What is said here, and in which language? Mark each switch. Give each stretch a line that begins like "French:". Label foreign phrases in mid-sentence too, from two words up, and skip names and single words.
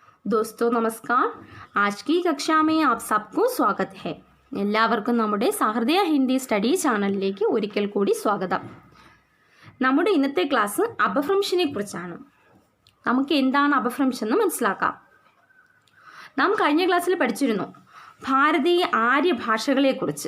Hindi: दोस्तों नमस्कार। आज की कक्षा में आप सबको स्वागत है।
Malayalam: എല്ലാവർക്കും നമ്മുടെ സഹൃദയ ഹിന്ദി സ്റ്റഡി ചാനലിലേക്ക് ഒരിക്കൽ കൂടി സ്വാഗതം. നമ്മുടെ ഇന്നത്തെ ക്ലാസ് അപഭ്രംശിനെ കുറിച്ചാണ്. നമുക്ക് എന്താണ് അപഭ്രംശം എന്ന് മനസ്സിലാക്കാം. നാം കഴിഞ്ഞ ക്ലാസ്സിൽ പഠിച്ചിരുന്നു ഭാരതീയ ആര്യ ഭാഷകളെക്കുറിച്ച്.